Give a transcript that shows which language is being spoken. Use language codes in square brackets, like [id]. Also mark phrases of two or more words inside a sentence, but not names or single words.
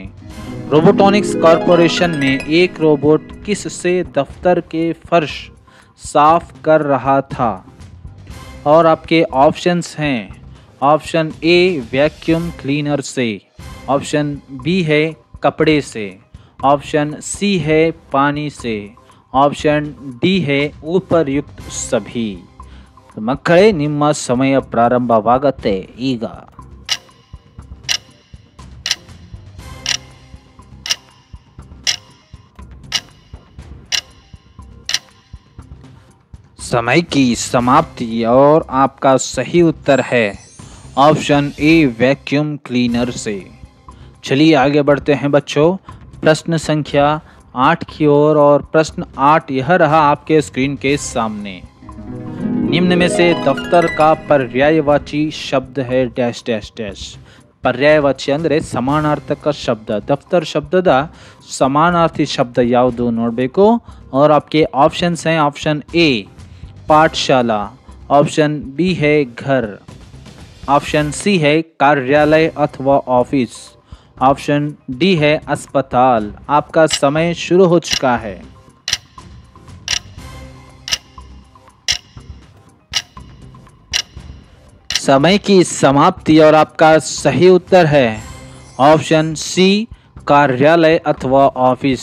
[hi] रोबोटॉनिक्स कॉरपोरेशन में एक रोबोट किस से दफ्तर के फर्श साफ कर रहा था? और आपके ऑप्शंस हैं [en] option A vacuum cleaner [hi] से, [en] option B [hi] है कपड़े से, [en] option C [hi] है पानी से, [en] option D [hi] है उपर्युक्त सभी। [kn] ಮಕ್ಕಳೇ ನಿಮ್ಮ ಸಮಯ ಪ್ರಾರಂಭವಾಗುತ್ತೆ ಈಗ। [hi] समय की समाप्ति और आपका सही उत्तर है [en] option A vacuum cleaner [hi] से। चलिए आगे बढ़ते हैं बच्चों प्रश्न संख्या 8 की ओर। और प्रश्न 8 यह रहा आपके स्क्रीन के सामने। निम्न में से दफ्तर का पर्यायवाची शब्द है [en] dash dash dash. [kn] पर्याಯವಾಚಿ ಅಂದರೆ ಸಮಾನಾರ್ಥಕ ಶಬ್ದ। दफ्तर ಶಬ್ದದ ಸಮಾನಾರ್ಥಿ ಶಬ್ದ ಯಾವುದು ನೋಡಬೇಕು। [hi] और आपके ऑप्शंस हैं [en] option A [hi] पाठशाला, [en] option B [hi] है घर, [en] option C [hi] है कार्यालय अथवा ऑफिस, [en] option D [hi] है अस्पताल। आपका समय शुरू हो चुका है। समय की समाप्ति और आपका सही उत्तर है [en] option C [hi] कार्यालय अथवा ऑफिस।